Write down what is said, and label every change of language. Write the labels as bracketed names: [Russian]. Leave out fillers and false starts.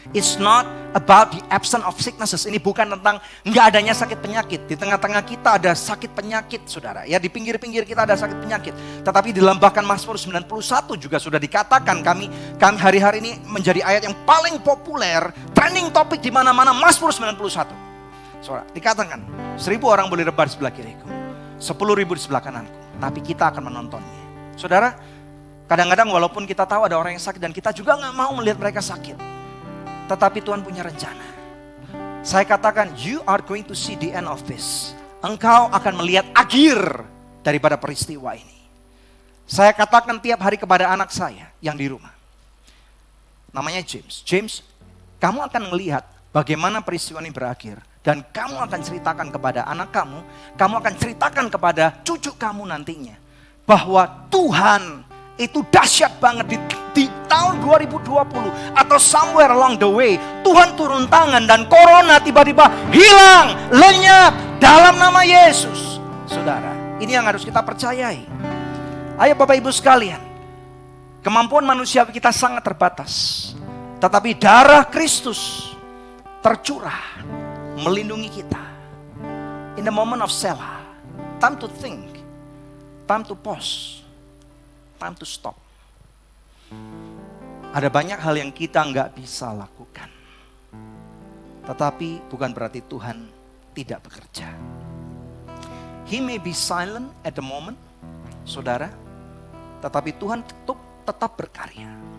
[English] It's not about the absence of sicknesses. [Indonesian] Ini bukan tentang nggak adanya sakit penyakit. Di tengah-tengah kita ada sakit penyakit, saudara. Ya, di pinggir-pinggir kita ada sakit penyakit. Tetapi di dalam bahkan Mazmur 91 juga sudah dikatakan, kami hari-hari ini menjadi ayat yang paling populer, trending topik di mana-mana, Mazmur 91. Saudara, dikatakan 1.000 orang boleh rebah di sebelah kiriku, 10.000 di sebelah kananku, tapi kita akan menontonnya. Saudara, kadang-kadang walaupun kita tahu ada orang yang sakit dan kita juga gak mau melihat mereka sakit, tetapi Tuhan punya rencana. Saya katakan, [English] you are going to see the end of this. [Indonesian] Engkau akan melihat akhir daripada peristiwa ini. Saya katakan tiap hari kepada anak saya yang di rumah. Namanya James. James, kamu akan melihat bagaimana peristiwa ini berakhir. Dan kamu akan ceritakan kepada anak kamu, kamu akan ceritakan kepada cucu kamu nantinya, bahwa Tuhan itu dahsyat banget di tahun 2020 atau [English] somewhere along the way. [Indonesian] Tuhan turun tangan dan corona tiba-tiba hilang, lenyap dalam nama Yesus. Saudara, ini yang harus kita percayai. Ayo Bapak Ibu sekalian, kemampuan manusia kita sangat terbatas. Tetapi darah Kristus tercurah melindungi kita. [English] In the moment of Selah, time to think, time to pause, time to stop. [Indonesian] Ada banyak hal yang kita nggak bisa lakukan, tetapi bukan berarti Tuhan tidak bekerja. [English] He may be silent at the moment, saudara, [Indonesian] tetapi Tuhan tetap berkarya.